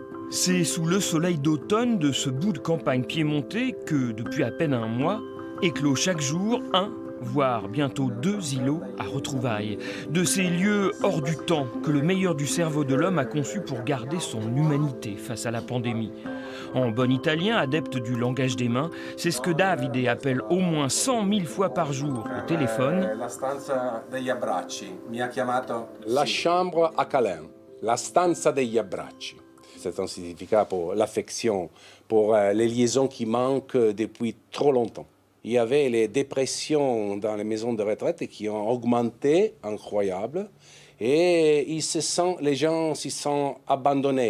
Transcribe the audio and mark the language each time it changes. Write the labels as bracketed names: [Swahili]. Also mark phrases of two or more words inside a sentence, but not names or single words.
[French] C'est sous le soleil d'automne de ce bout de campagne piémontais que, depuis à peine un mois, éclot chaque jour un, voire bientôt 2 îlots à retrouvailles. De ces lieux hors du temps que le meilleur du cerveau de l'homme a conçu pour garder son humanité face à la pandémie. En bon italien, adepte du langage des mains, c'est ce que Davide appelle au moins 100 000 fois par jour au téléphone. [Italian] La stanza degli abbracci. Mi ha chiamato. [French] La chambre à câlin, [Italian] la stanza degli abbracci. [French] C'est un significat pour l'affection, pour les liaisons qui manquent depuis trop longtemps. Il y avait les dépressions dans les maisons de retraite qui ont augmenté, incroyable. Et les gens s'y sont abandonnés.